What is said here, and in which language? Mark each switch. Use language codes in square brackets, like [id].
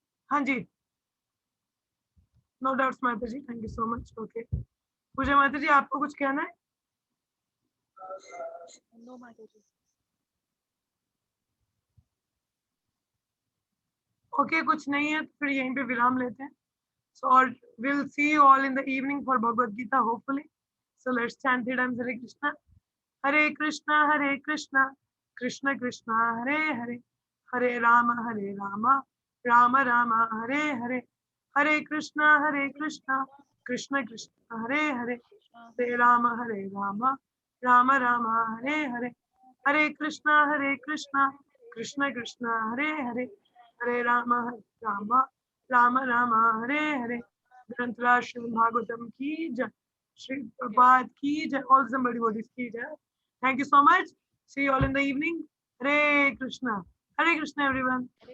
[en] हाँ जी, no doubts माता जी, थैंक यू सो मच। [hi] Okay पूजा माता जी, आपको कुछ कहना है? नो माता जी। ओके कुछ नहीं है तो फिर यहीं पे विराम लेते हैं। [en] So we'll see you all in the evening for Bhagavad Gita, hopefully. So let's chant 3 times Hare Krishna. Hare Krishna, Hare Krishna, Krishna Krishna, Hare Hare, Hare Rama, Rama Rama, Hare Hare, Hare Krishna, Krishna Krishna, Hare Hare, Hare Rama, Rama Rama, Hare Hare, Hare Krishna, Krishna Krishna, Hare Hare, Hare Rama, Rama Rama, Hare Hare. [hi] ग्रंथराज Shrimad Bhagavatam की जय, श्री प्रभात की जय, all somebody bodies की जय। [en] Thank you so much. See you all in the evening. Hare Krishna. Hare Krishna everyone.